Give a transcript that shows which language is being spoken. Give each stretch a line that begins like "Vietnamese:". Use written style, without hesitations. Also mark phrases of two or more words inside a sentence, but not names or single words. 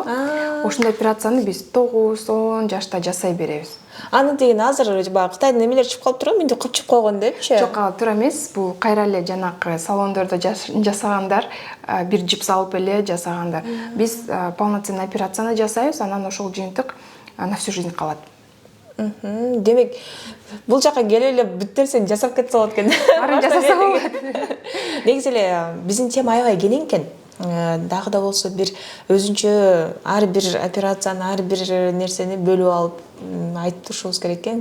Kyrgyz: Ошондой операцияны биз 9-10 жашта жасай беребиз. Аны деген азыр Кытайдын эмелер чыгып калып турат, менде кылчып койгон депчи. Жок, туура эмес. Бул кайра эле жанакы салондордо жасагандар, бир жипс алып эле жасагандар. Биз полноценный операцияны жасайбыз, анан ошол жыйынтык
Russian: на всю жизнь
Kyrgyz: калат. Демек, бул жака келип эле бүт нерсени жасап кетсе болот экен. Баарын жасаса болот. Негизи эле биздин тема аябай кең экен. Дагы да болсо бир өзүнчө ар бир операцияны, ар бир нерсени бөлүп алып айтып турушубуз керек экен.